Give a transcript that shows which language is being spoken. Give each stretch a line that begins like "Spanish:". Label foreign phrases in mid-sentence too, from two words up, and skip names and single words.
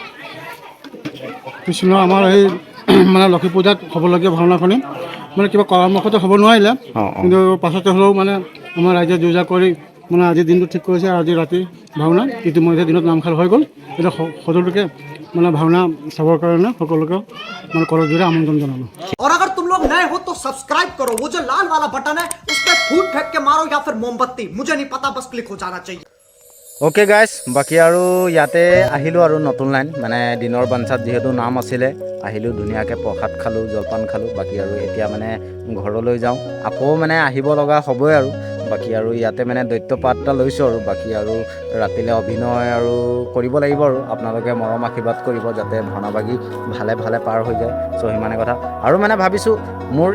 Assamese: কৃষ্ণ আমাৰ এই মানে লক্ষী পূজাত হ'বলগীয়া ভাওনাখনি মানে কিবা পৰামৰ্শতে হ'ব নোৱাৰিলে অঁ অঁ কিন্তু পাছতে হ'লেও মানে আমাৰ ৰাইজে যোজা কৰি মানে আজিৰ দিনটো ঠিক কৰিছে আৰু আজি ৰাতি ভাওনা ইতিমধ্যে দিনত নামখাল হৈ গ'ল এতিয়া সকলোকে মানে ভাওনা চাবৰ কাৰণে সকলোকে মানে কৰজোৰে আমন্ত্ৰণ জনালোঁ
Hindi: और अगर तुम लोग नए हो तो सब्सक्राइब करो वो जो लाल वाला बटन है उस पर फूट फेंक के मारो या फिर मोमबत्ती मुझे नहीं पता बस क्लिक हो जाना चाहिए
English: Okay guys
Assamese: বাকী আৰু ইয়াতে আহিলোঁ আৰু নতুন লাইন মানে দিনৰ বাঞ্চাত যিহেতু নাম আছিলে আহিলোঁ ধুনীয়াকৈ প্ৰসাদ খালোঁ জলপান খালোঁ বাকী আৰু এতিয়া মানে ঘৰলৈ যাওঁ আকৌ মানে আহিব লগা হ'বই আৰু বাকী আৰু ইয়াতে মানে দৈত্যপাঠ এটা লৈছোঁ আৰু বাকী আৰু ৰাতিলৈ অভিনয় আৰু কৰিব লাগিব আৰু আপোনালোকে মৰম আশীৰ্বাদ কৰিব যাতে ভাওনা বাগী ভালে পাৰ হৈ যায় চ' সিমানে কথা আৰু মানে ভাবিছোঁ মোৰ